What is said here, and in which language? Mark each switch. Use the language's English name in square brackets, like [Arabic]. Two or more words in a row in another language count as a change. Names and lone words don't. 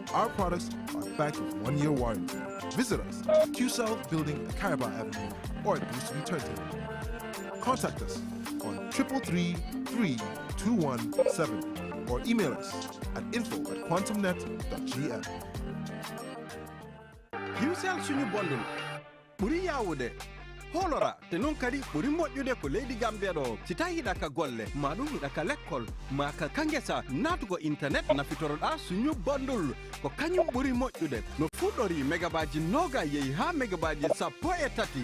[English] Our products are backed with 1-year warranty. Visit us at Qcell Building at Caraba Avenue or at Boosterview Turntable. Contact us on 333-3217 or email us at info@quantumnet.gm. [Fula] Qcell suñu bondul ɓuri yawude holora te non kadi ɓuri moƴƴude ko leydi Gambia ɗo si tawi hiɗa ka golle ma ɗum hiɗa ka l'école ma ka kangesa natugo internet nafitoroɗa suñu bondul ko kañum ɓuri moƴƴude no fuɗɗori mégabaji noga yeehi ha mégabaji 13